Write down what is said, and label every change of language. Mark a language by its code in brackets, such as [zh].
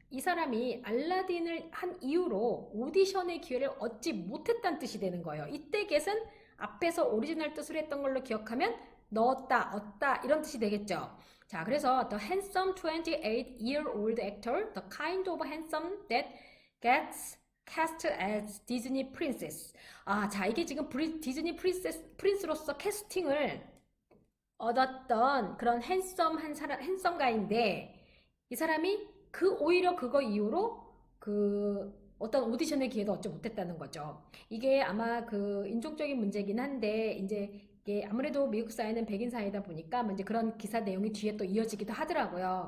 [ko] 이 사람이 알라딘을 한 이후로 오디션의 기회를 얻지 못했다는 뜻이 되는 거예요. 이때 get은 앞에서 오리지널 뜻을 했던 걸로 기억하면 넣었다, 얻다 이런 뜻이 되겠죠. 자, 그래서 [en] the handsome 28-year-old actor, the kind of handsome that gets cast as Disney princess. [ko] 자, 이게 지금 디즈니 프린스로서 캐스팅을 얻었던 그런 핸섬한 사람, 핸섬가인데 이 사람이 오히려 그거 이후로 어떤 오디션의 기회도 얻지 못했다는 거죠. 이게 아마 인종적인 문제긴 한데 이제 이게 아무래도 미국 사회는 백인 사회다 보니까 뭐 이제 그런 기사 내용이 뒤에 또 이어지기도 하더라고요.